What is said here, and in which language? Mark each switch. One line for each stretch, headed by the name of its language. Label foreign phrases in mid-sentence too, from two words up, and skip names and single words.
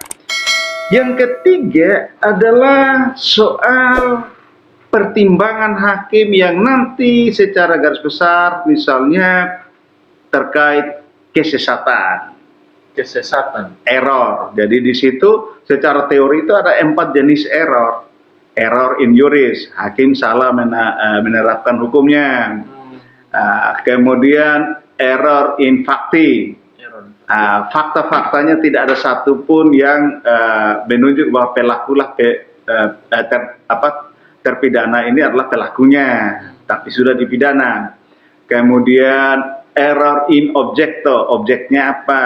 Indonesian: Yang ketiga adalah soal pertimbangan hakim yang nanti secara garis besar misalnya terkait kesesatan. Error. Jadi di situ secara teori itu ada 4 jenis error.
Latin: Error in juris,
Indonesian: hakim salah menerapkan hukumnya. Kemudian
Latin: error in facti.
Indonesian: Fakta-faktanya tidak ada satupun yang menunjuk bahwa pelakulah terpidana ini adalah pelakunya, tapi sudah dipidana. Kemudian
Latin: error in objecto,
Indonesian: objeknya apa?